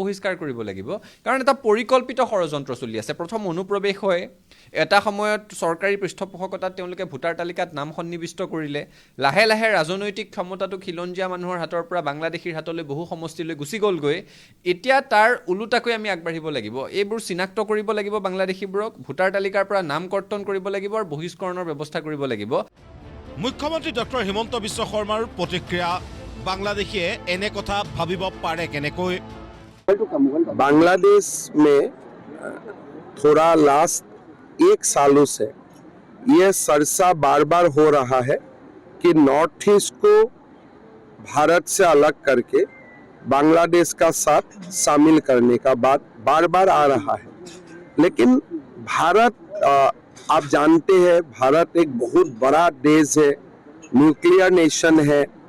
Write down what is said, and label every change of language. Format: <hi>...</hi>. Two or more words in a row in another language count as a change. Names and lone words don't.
<as>বহিষ্কাৰ কৰিব লাগিব কাৰণ এটা পৰিকল্পিত ষড়যন্ত্ৰ চলি আছে প্ৰথম অনুপ্ৰৱেশ হয় এটা সময়ত চৰকাৰী পৃষ্ঠপোষকতাত তেওঁলোকে ভোটাৰ তালিকাত নাম সন্নিৱিষ্ট কৰিলে লাহে লাহে ৰাজনৈতিক ক্ষমতাটো খিলঞ্জীয়া মানুহৰ হাতৰ পৰা বাংলাদেশীৰ হাতলৈ বহু সমষ্টিলৈ গুচি গ'লগৈ এতিয়া তাৰ ওলোটাকৈ আমি আগবাঢ়িব লাগিব এইবোৰ চিনাক্ত কৰিব লাগিব বাংলাদেশীবোৰক ভোটাৰ তালিকাৰ পৰা নাম কৰ্তন কৰিব লাগিব আৰু বহিষ্কৰণৰ ব্যৱস্থা কৰিব লাগিব মুখ্যমন্ত্ৰী ডক্টৰ হিমন্ত বিশ্ব শৰ্মাৰ প্ৰতিক্ৰিয়া বাংলাদেশীয়ে এনে কথা ভাবিব পাৰে কেনেকৈ</as> <hi>बांग्लादेश में थोड़ा लास्ट 1 सालों से ये चर्चा बार बार हो रहा है कि नॉर्थ ईस्ट को भारत से अलग करके बांग्लादेश का साथ शामिल करने का बात बार बार आ रहा है लेकिन भारत आप जानते हैं भारत एक बहुत बड़ा देश है</hi> <en>nuclear nation</en> <hi>है</hi>